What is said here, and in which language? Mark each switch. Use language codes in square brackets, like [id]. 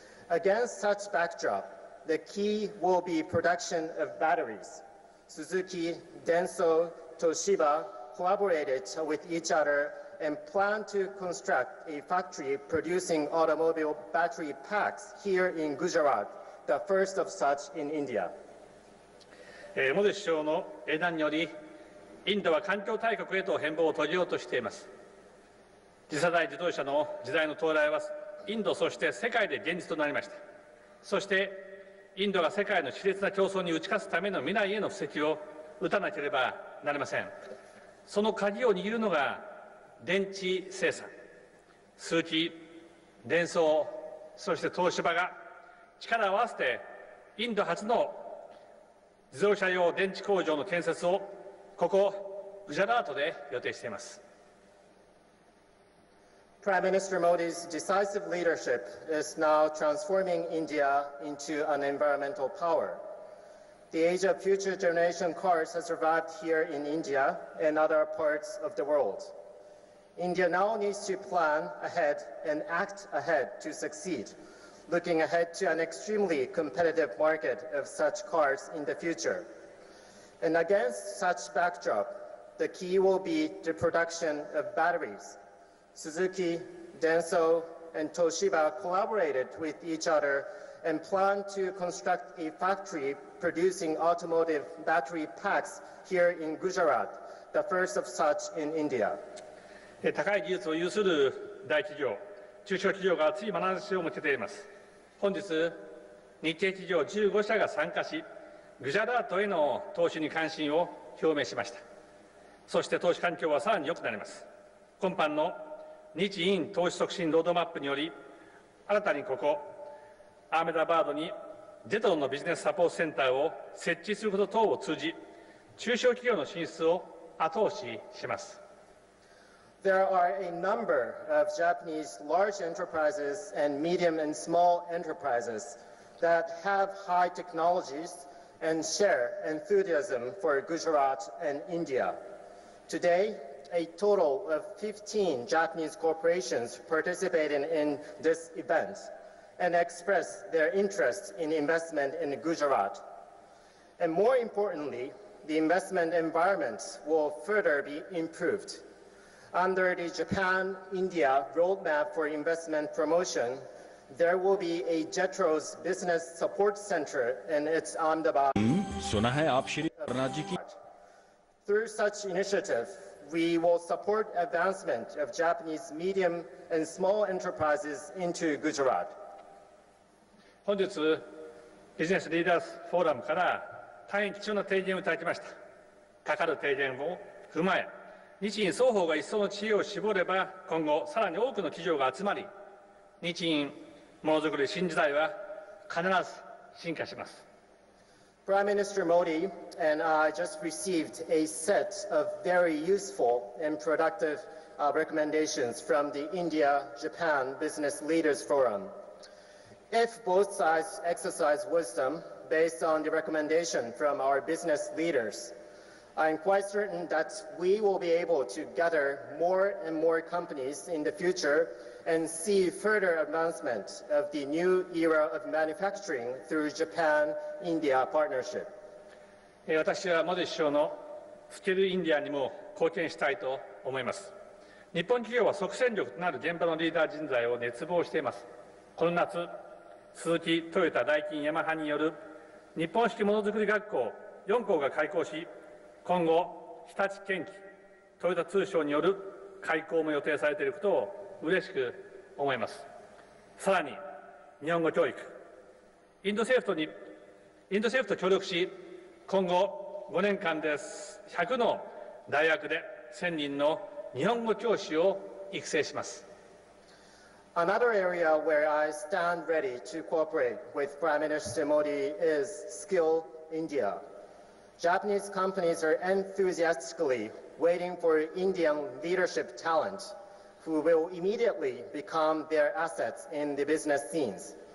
[en] Against such backdrop, the key will be production of batteries. Suzuki, Denso, Toshiba collaborated with each other and plan to construct a factory producing automobile battery packs here in Gujarat, the first of such in India. [ja] モディ首相の英断により、インドは環境大国へと変貌を遂げようとしています。次世代自動車の時代の到来は、インドそして世界で現実となりました。そして、インドが世界の熾烈な競争に打ち勝つための未来への布石を打たなければなりません。その鍵を握るのが電池生産。鈴木、デンソー、そして東芝が力を合わせてインド初の自動車用電池工場の建設をここグジャラートで予定しています。 [en] Prime Minister Modi's decisive leadership is now transforming India into an environmental power. The age of future generation cars has arrived here in India and other parts of the world. India now needs to plan ahead and act ahead to succeed, looking ahead to an extremely competitive market of such cars in the future. And against such backdrop, the key will be the production of batteries. Suzuki, Denso, and Toshiba collaborated with each other and plan to construct a factory producing automotive battery packs here in Gujarat, the first of such in India. [ja] 高い技術を有する大企業、中小企業が熱い眼差しを向けています。本日、日系企業15社が参加し、グジャラートへの投資に関心を表明しました。そして投資環境はさらに良くなります。今般の日印投資促進ロードマップにより、新たにここ、アーメダバードにジェトロンのビジネスサポートセンターを設置すること等を通じ、中小企業の進出を後押しします。 [en] There are a number of Japanese large enterprises and medium and small enterprises that have high technologies and share enthusiasm for Gujarat and India. Today, a total of 15 Japanese corporations participated in this event and expressed their interest in investment in Gujarat. And more importantly, the investment environment will further be improved. Under the Japan-India Roadmap for Investment Promotion, there will be a JETRO's Business Support Center in its Ahmedabad. Through such initiative, we will support advancement of Japanese medium and small enterprises into Gujarat. [ja] 本日、ビジネスリーダーズフォーラムから大変貴重な提言をいただきました。かかる提言を踏まえ、日印双方が一層の知恵を絞れば、今後さらに多くの企業が集まり、日印ものづくり新時代は必ず進化します。 [en] Prime Minister Modi and I just received a set of very useful and productive recommendations from the India-Japan Business Leaders Forum. If both sides exercise wisdom based on the recommendation from our business leaders, I'm quite certain that we will be able to gather more and more companies in the future and see further advancement of the new era of manufacturing through Japan-India partnership. [ja] 私はモディ首相のスキルインディアにも貢献したいと思います。日本企業は即戦力となる現場のリーダー人材を熱望しています。この夏、スズキ、トヨタ、ダイキン、ヤマハによる日本式ものづくり学校4校が開校し、今後、日立建機、トヨタ通商による開校も予定されていることを嬉しく思います。さらに、日本語教育、インド政府と協力し、今後5年間で100の大学で1000人の日本語教師を育成します。 [en] Another area where I stand ready to cooperate with Prime Minister Modi is Skill India. Japanese companies are enthusiastically waiting for Indian leadership talent who will immediately become their assets in the business scenes.